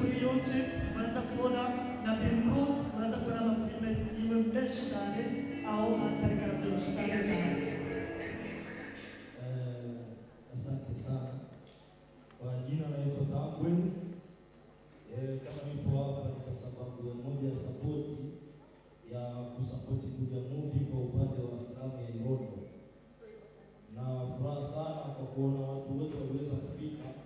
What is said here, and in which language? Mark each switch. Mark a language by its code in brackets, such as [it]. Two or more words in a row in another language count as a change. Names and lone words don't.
[rn] YouTube muraza kubona na Benroots muraza kubona amafilme yiwe menshi cyane aho atareka arabyishikanye cyane. [sw] Asante sana. Kwa jina naitwa Tambwe. Kama nipo hapa ni kwa sababu ya moja ya sapoti ya kusapoti Buja Movie kwa upande wa filamu ya Irondo. Na furaha sana kwa kuona watu wote waliweza kufika.